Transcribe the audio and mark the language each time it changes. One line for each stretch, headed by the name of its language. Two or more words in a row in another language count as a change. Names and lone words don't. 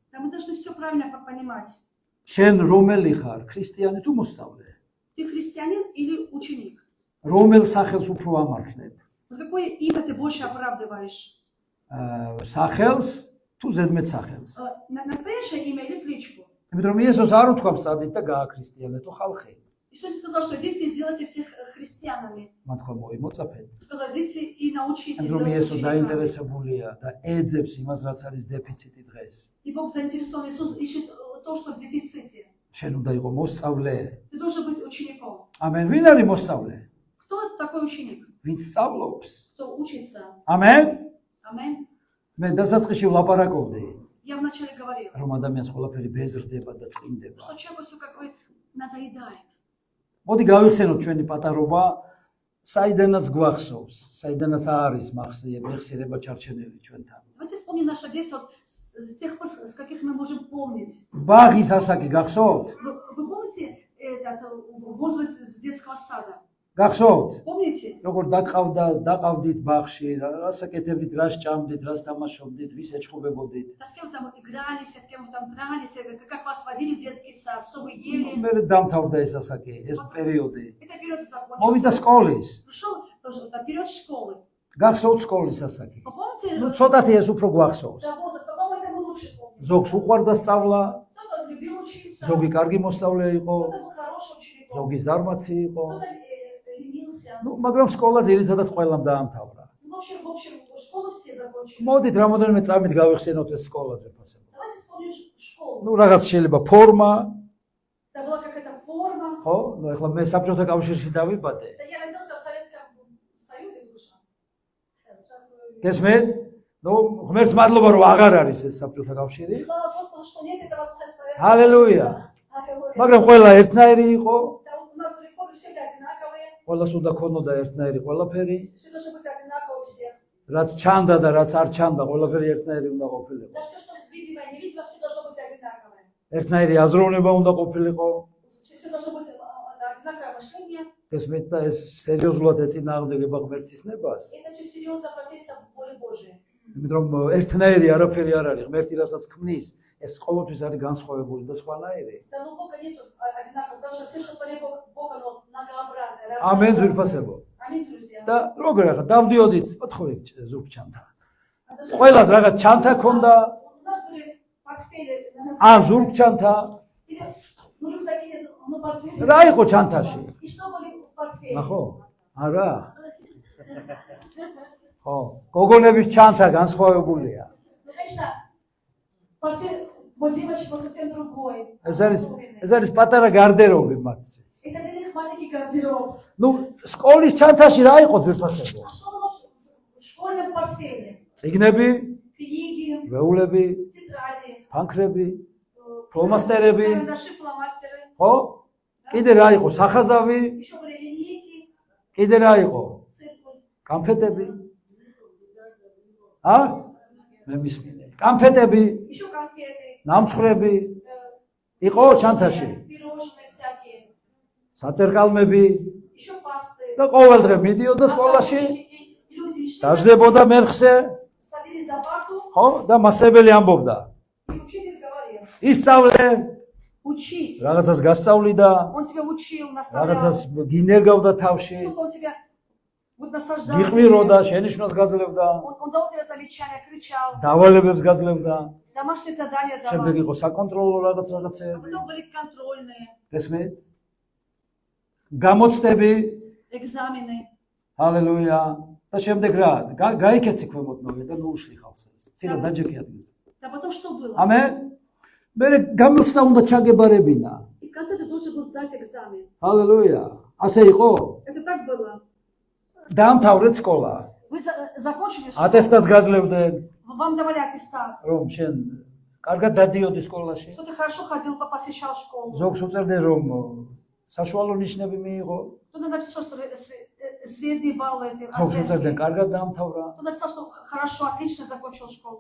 Georgian: შენ რომელი ხარ, ქრისტიანი თუ მოსწავლე? რომელ სახელს უფრო ამართლებ? სახელს თუ ზედმეტ სახელს. იმიტომ რომ იესოს არ უთქვამს წადით და გააქრისტიანეთო ხალხი.
Russian: Иисус сказал, что дети сделайте всех христианами.
Georgian: მათ ხომ მოიმოწაფეთ.
Russian: Сказал, дети и научите.
Georgian: რომ იესო დაინტერესებულია და ეძებს იმას, რაც არის დეფიციტი დღეს.
Russian: И Бог заинтересован, Иисус ищет то, что в дефиците.
Georgian: შენ უნდა იყო მოსწავლე.
Russian: Ты должен быть учеником.
Georgian: ამენ. ვინ არის მოსწავლე?
Russian: Кто такой ученик?
Georgian: ვინც სწავლობს.
Russian: Кто учится.
Georgian: ამენ.
Russian: Амén.
Georgian: მე დასაწყისში ვლაპარაკობდი.
Russian: Я вначале говорила.
Georgian: რომ ადამიანს ყველაფერი ბეზრდება და წინდება.
Russian: Что человеку всё как бы надоедает.
Georgian: მოდი გავიხსენოთ ჩვენი პატარობა, საიდანაც გვახსოვს, საიდანაც არის მეხსიერება ჩარჩენილი ჩვენთან.
Russian: Давайте вспомним наше детство с тех пор, с каких мы можем помнить.
Georgian: ბაღის ასაკი გახსოვთ?
Russian: Вы помните этот возраст с детского сада?
Georgian: გახსოვთ?
Russian: Помните?
Georgian: როგორ დაყავდით ბაღში, რას აკეთებდით, რას ჭამდით, რას თამაშობდით, ვის ეჭხობებოდით.
Russian: А с кем там игрались, с кем там дрались, как вас водили в детский сад, что вы ели?
Georgian: მე დამთავრდა ეს ასაკი, ეს პერიოდი.
Russian: Это период закончился.
Georgian: მოვიდა სკოლის.
Russian: Пришел тоже период школы.
Georgian: გახსოვთ სკოლის ასაკი?
Russian: Помните?
Georgian: ну ცოტათი ეს უფრო გვახსოვს.
Russian: Да, возраст, по-моему, это мы лучше помним.
Georgian: ზოგს უყვარდა სწავლა,
Russian: Кто-то любил учиться.
Georgian: ზოგი კარგი მოსწავლე იყო,
Russian: Кто-то был хорошим учеником.
Georgian: ზოგი ზარმაცი იყო.
Russian: Кто-то ленился.
Georgian: ну მაგრამ სკოლა ძირითადად ყველამ დაამთავრა.
Russian: В общем, школу все закончили.
Georgian: მოდით რამოდენიმე წამით გავიხსენოთ ეს სკოლაზე ფასება.
Russian: Давайте вспомним школу.
Georgian: ну რაღაც შეიძლება ფორმა,
Russian: Это была какая-то форма.
Georgian: ხო? ну ეხლა მე საბჭოთა კავშირში დავიბადე.
Russian: Да я родился в Советском Союзе, вышел.
Georgian: გესმით? ნუ ღმერთს მადლობა რომ აღარ არის ეს საბჭოთა კავშირი.
Russian: Слава Господу, что нет этого Советского
Georgian: ჰალელუია.
Russian: Аллилуйя.
Georgian: მაგრამ ყველა ერთნაირი იყო,
Russian: Да, у нас реформы всегда одинаковые,
Georgian: ყველას უნდა ქონოდა ერთნაირი ყველაფერი,
Russian: все должно быть одинаково у всех.
Georgian: რაც ჩანდა და რაც არ чанდა, ყველაფერი ერთნაირი უნდა ყოფილიყო.
Russian: Да, все, что видимо и невидимо, все должно быть одинаковое.
Georgian: ერთნაირი აზროვნება უნდა ყოფილიყო.
Russian: Все должно быть одинаковое мышление.
Georgian: ეს მეტა ეს სერიოზულად ეწინააღმდეგება ღმერთის ნებას.
Russian: Это очень серьезно противится воле Божией.
Georgian: იმიტომ რომ ერთნაირი არაფერი არ არის, ღმერთი რასაც ქმნის, ეს ყოველთვის არის განსხვავებული და სხვანაირი.
Russian: Да, ну Бога нет одинаково, потому что все, что творит Бог, оно многообразное.
Georgian: ამენ ზურფასებო.
Russian: Аминь, друзья.
Georgian: და როგორ ახლა დავდიოდით, მოთხოვე ზურგჩანთა. ყველას რაღაც ჩანთა ქონდა,
Russian: У нас были портфели,
Georgian: ან ზურგჩანთა,
Russian: ну рюкзаки, ну портфели.
Georgian: რა იყო ჩანთაში?
Russian: И что были в портфеле?
Georgian: ნახო? არა. ხო, გოგონების ჩანთა განსხვავებულია.
Russian: Ну, конечно, портфель у девочек был совсем другой.
Georgian: ეს არის პატარა გარდერობი მათზე.
Russian: Это для них маленький гардероб.
Georgian: ნუ სკოლის ჩანთაში რა იყო ძვირფასებო?
Russian: А что было в школьном портфеле?
Georgian: წიგნები,
Russian: Книги,
Georgian: ვეულები,
Russian: тетради,
Georgian: ფანქრები, ფლომასტერები,
Russian: карандаши, фломастеры.
Georgian: ხო? კიდე რა იყო? სახაზავი,
Russian: Еще были линейки,
Georgian: კიდე რა იყო?
Russian: циркуль.
Georgian: კანფეტები. მე მისმინე. კანფეტები,
Russian: Еще конфеты,
Georgian: ნამცხრები, იყო ჩანთაში.
Russian: пирожные всякие.
Georgian: საწერკალმები
Russian: Еще пасты.
Georgian: და ყოველდღე მიდიოდა სკოლაში,
Russian: И люди шли,
Georgian: დაждდებოდა მერხზე,
Russian: садились за парту,
Georgian: ხო? და მასწავლებელი ამბობდა:
Russian: и учитель говорил:
Georgian: ისწავლე,
Russian: учись.
Georgian: რაღაცას გასწავლიდა,
Russian: Он тебя учил,
Georgian: რაღაცას
Russian: наставлял.
Georgian: გინერგავდა თავში,
Russian: Что-то он тебя вот насаждал.
Georgian: გიყვიროდა, შენიშვნას გაძლევდა,
Russian: Он дал тебе замечания, кричал.
Georgian: დავალებებს გაძლევდა,
Russian: Домашние задания
Georgian: შემდეგ
Russian: давал.
Georgian: იყო საკონტროლო
Russian: А
Georgian: რაღაცები,
Russian: потом были контрольные,
Georgian: ესმით? გამოცდები,
Russian: экзамены.
Georgian: ჰალელუია. და შემდეგ რა? გაიქეცი ქვემოთ და ნუუშლი ხალხს. ცილა დაჯექი ადგილზე.
Russian: Да потом что было?
Georgian: ამენ. მე გამოცდა უნდა ჩაგებარებინა.
Russian: И в конце ты должен был сдать экзамен.
Georgian: ჰალელუია. ასე იყო?
Russian: Это так было.
Georgian: დაამთავრეთ სკოლა.
Russian: Вы закончили школу,
Georgian: ატესტატს გაძლევდნენ,
Russian: вам давали аттестат,
Georgian: რომ შენ კარგად დადიოდი სკოლაში.
Russian: что ты хорошо ходил, посещал школу.
Georgian: ზოგს უწევდნენ რომ საშუალო ნიშნები მიიღო,
Russian: Кто-то написал, что средние баллы эти
Georgian: ზოგს უწევდნენ
Russian: оценки.
Georgian: კარგად დაამთავრა,
Russian: Кто-то написал, что хорошо, отлично закончил школу.